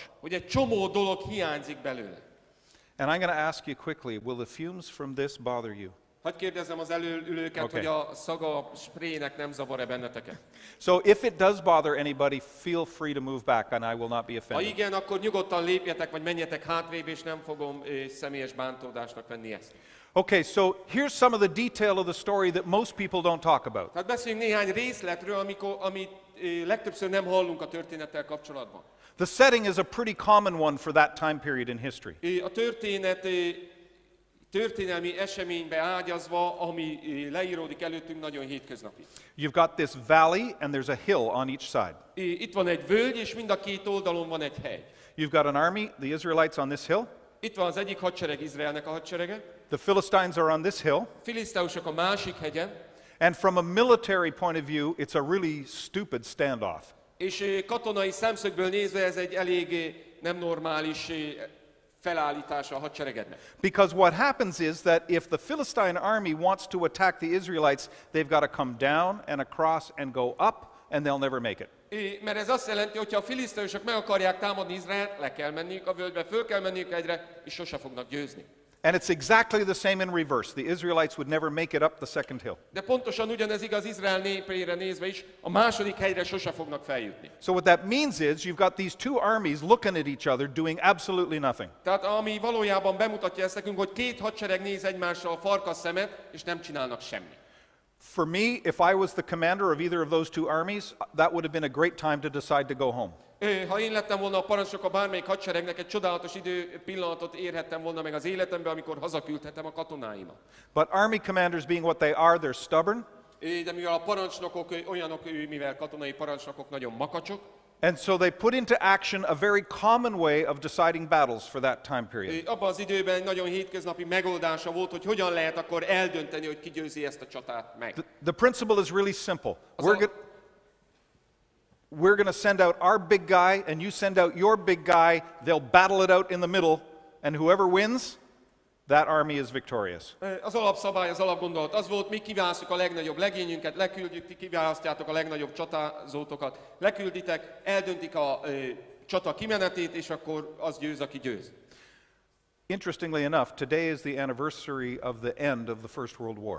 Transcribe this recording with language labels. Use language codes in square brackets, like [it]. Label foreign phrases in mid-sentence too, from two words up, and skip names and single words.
[hu] hogy egy csomó dolog hiányzik belőle. [en] And I'm going to ask you quickly, will the fumes from this bother you? [hu] Hadd kérdezzem az előülőket, [en] Okay. [hu] hogy a szaga sprének nem zavar-e benneteket. [en] So if it does bother anybody, feel free to move back and I will not be [hu] Ha [en] offended. [hu] igen, akkor nyugodtan lépjetek, vagy menjetek hátrébb, és nem fogom személyes bántódásnak venni ezt. [en] Okay, so here's some of the detail of the story that most people don't talk about. [hu] Tehát beszéljünk néhány részletről, amit legtöbbször nem hallunk a történettel kapcsolatban. [en] The setting is a pretty common one for that time period in history. [hu] A történet történelmi eseménybe ágyazva, ami leíródik előttünk, nagyon hétköznapi. [en] You've got this valley and there's a hill on each side. [hu] Itt van egy völgy, és mind a két oldalon van egy hegy. [en] You've got an army, the Israelites on this hill. [hu] Itt van az egyik hadsereg, Izraelnek a hadserege. [en] The Philistines are on this hill. [hu] Filiszteusok a másik hegyen. [en] And from a military point of view, it's a really stupid standoff. [hu] És katonai szemszögből nézve ez egy elég nem normális felállítása a hadseregednek. [en] Because what happens is that if the Philistine army wants to attack the Israelites, they've got to come down and across and go up, and they'll never make it. [hu] Mert ez azt jelenti, hogy ha a filiszteusok meg akarják támadni Izraelt, le kell menniük a völgybe, föl kell menniük egyre, és sose fognak győzni. [en] And it's exactly the same in reverse. The Israelites would never make it up the second hill. [hu] De pontosan ugyanez igaz Izrael népére nézve is, a második hegyre sose fognak feljutni. [en] So what that means is you've got these two armies looking at each other doing absolutely nothing. [hu] Tehát ami valójában bemutatja ezt nekünk, hogy két hadsereg néz egymással a farkasszemet, és nem csinálnak semmit. [en] For me, if I was the commander of either of those two armies, that would have been a great time to decide to go home. [hu] Ha én lettem volna a parancsnok a bármelyik hadseregnek, egy csodálatos pillanatot érhettem volna meg az életembe, amikor hazaküldhetem a katonáimat. [en] But army commanders being what they are, they're stubborn. [hu] De mivel a parancsnokok olyanok, mivel katonai parancsnokok nagyon makacsok, [en] And so they put into action a very common way of deciding battles for that time period. [hu] Abban az időben nagyon hétköznapi megoldása volt, hogy hogyan lehet akkor eldönteni, hogy ki győzi ezt a csatát meg. [en] The principle is really simple. We're going to send out our big guy, and you send out your big guy. They'll battle it out in the middle, and whoever wins, that army is victorious. [hu] Az alapszabály, az alapgondolat az volt, mi kiválasztjuk a legnagyobb legényünket, leküldjük, ti kiválasztjátok a legnagyobb csatázótokat, lekülditek, eldöntik a csata kimenetét, és akkor az győz, aki győz. [en] Interestingly enough, today is the anniversary of the end of the First World War.